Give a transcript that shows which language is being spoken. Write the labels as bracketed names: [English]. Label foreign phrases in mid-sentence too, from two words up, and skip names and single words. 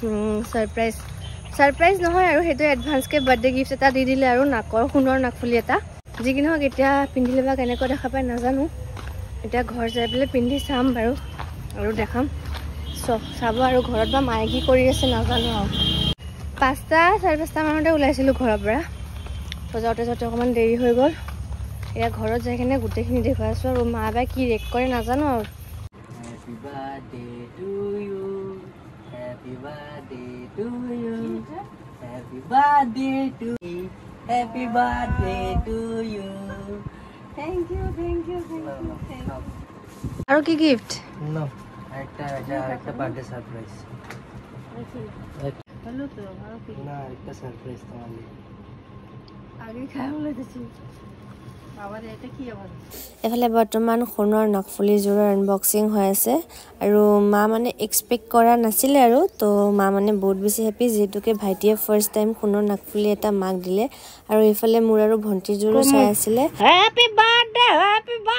[Assamese] সাৰপ্ৰাইজ নহয় আৰু সেইটো এডভান্সকৈ [English] birthday gift [Assamese] এটা দি দিলে আৰু নাকৰ সোণৰ নাকফুলি এটা যি কি নহওক এতিয়া পিন্ধিলে বা কেনেকুৱা দেখা পাই নাজানো এতিয়া ঘৰ যাই পেলাই পিন্ধি চাম বাৰু আৰু দেখাম চাব আৰু ঘৰত বা মায়ে কি কৰি আছে নাজানো আৰু 5টা 5:30 মানতে ওলাইছিলোঁ ঘৰৰ পৰা যাওঁতে অকণমান দেৰি হৈ গ'ল এতিয়া ঘৰত যাই কিনে গোটেইখিনি দেখুৱাই আছোঁ আৰু মা বাই কি ৰেক কৰে নাজানো আৰু [English] Happy birthday to you. Happy birthday to you. Happy birthday to you. Happy birthday to you. Thank you. [Assamese] আৰু কি গিফট [Bangla] No. একটা [English] birthday surprise [Bangla] হলো তো আর কি না একটা সারপ্রাইজ তোমাদের আগে খাওয়া দিছি বাবারে এটা কি আবার [Assamese] এফালে বৰ্তমান সোণৰ নাকফুলিযোৰৰ আনবক্সিং হৈ আছে আৰু মা মানে এক্সপেক্ট কৰা নাছিলে আৰু তো মা মানে বহুত বেছি হেপি যেটোকে ভাইটিয়ে [English] first time [Assamese] সোণৰ নাকফুলি এটা মাক দিলে আৰু ইফালে মোৰ আৰু ভণ্টিযোৰো চাই আছিলে